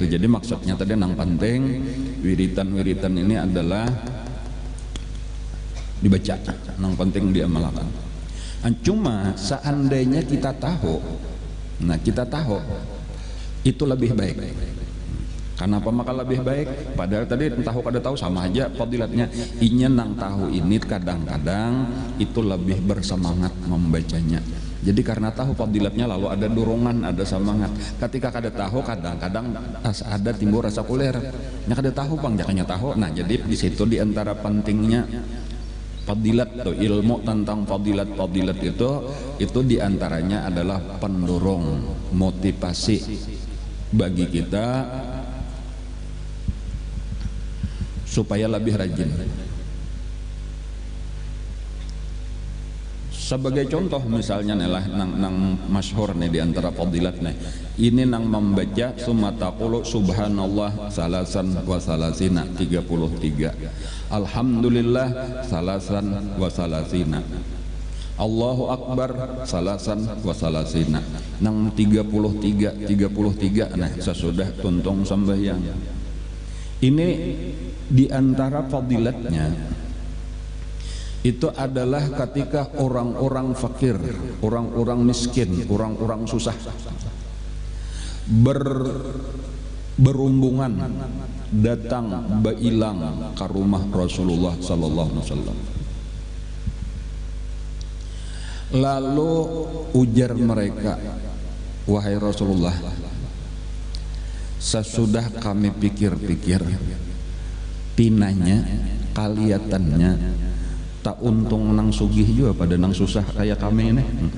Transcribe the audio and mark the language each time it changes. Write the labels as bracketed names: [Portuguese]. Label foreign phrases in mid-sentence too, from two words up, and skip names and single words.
[Banjar] Jadi maksudnya tadi nang penting wiritan ini adalah dibaca, nang penting diamalkan. Cuma seandainya kita tahu, nah kita tahu itu lebih baik. Kenapa maka lebih baik? Padahal tadi tahu kada tahu sama aja fadilatnya. Inya nang tahu ini kadang-kadang itu lebih bersemangat membacanya. Jadi karena tahu fadilatnya lalu ada dorongan, ada semangat. Ketika kada tahu kadang-kadang ada timbul rasa kuler. Nya kada tahu bang, jangannya tahu. Nah jadi di situ diantara pentingnya fadilat tuh, ilmu tentang fadilat itu diantaranya adalah pendorong motivasi bagi kita supaya lebih rajin. Sebagai contoh misalnya nelah nang masyhur nih diantara fadilat nih, ini nang membaca [Arabic] ثم تقول سبحان الله ثلاثا وثلاثين [Banjar] 33, [Arabic] الحمد لله ثلاثا وثلاثين, الله أكبر ثلاثا وثلاثين, [Banjar] nang 33 nah sesudah tuntung sembahyang. Ini diantara fadilatnya itu adalah ketika orang-orang fakir, orang-orang miskin, orang-orang susah berumbungan datang bailang ke rumah Rasulullah [Arabic] صلى الله عليه وسلم. [Banjar] Lalu ujar mereka, wahai Rasulullah, sesudah kami pikir-pikir, pinanya, kelihatannya tak untung nang sugih juga pada nang susah kayak kami ini.